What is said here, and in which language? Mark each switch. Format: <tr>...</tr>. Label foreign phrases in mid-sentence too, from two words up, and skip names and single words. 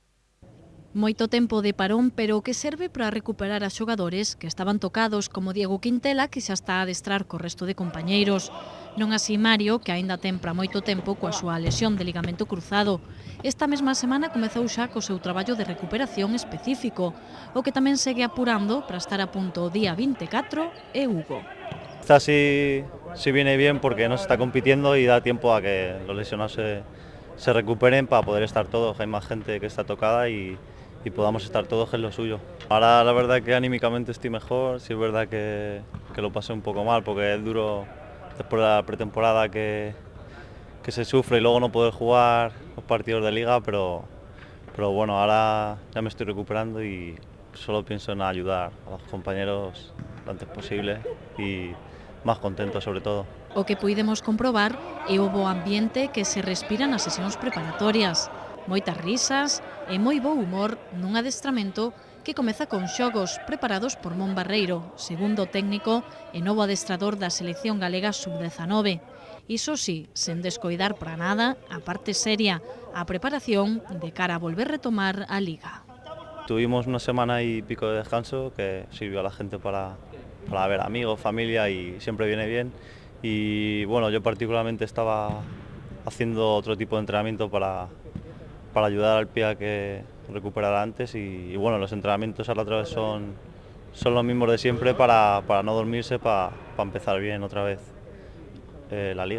<gl>Moito tempo de parón, pero o que serve para recuperar a xogadores que estaban tocados, como Diego Quintela, que xa está a adestrar co resto de compañeiros. Non así Mario, que aínda ten para moito tempo coa súa lesión de ligamento cruzado. Esta mesma semana comezou xa co seu traballo de recuperación específico, o que tamén segue apurando para estar a punto o día 24 é Hugo.</gl> <es>Esta sí viene bien porque no se está compitiendo y da tiempo a que los lesionados se recuperen para poder estar todos. Hay más gente que está tocada y podamos estar todos en lo suyo. Ahora la verdad que anímicamente estoy mejor, sí es verdad que lo pasé un poco mal porque es duro después de la pretemporada que se sufre y luego no poder jugar los partidos de liga, pero bueno, ahora ya me estoy recuperando y solo pienso en ayudar a los compañeros lo antes posible y más contento sobre todo.</es> <gl>O que puidemos comprobar é o bo ambiente que se respira nas sesións preparatorias. Moitas risas e moi bo humor nun adestramento que comeza con xogos preparados por Mon Barreiro, segundo técnico e novo adestrador da selección galega sub-19. Iso sí, sen descoidar para nada a parte seria, a preparación de cara a volver retomar a Liga.</gl> <es>Tuvimos una semana y pico de descanso que sirvió a la gente para ver amigos, familia y siempre viene bien. Y bueno, yo particularmente estaba haciendo otro tipo de entrenamiento para ayudar al pie a que recuperara antes y bueno, los entrenamientos ahora otra vez son los mismos de siempre para no dormirse, para empezar bien otra vez la liga.</es>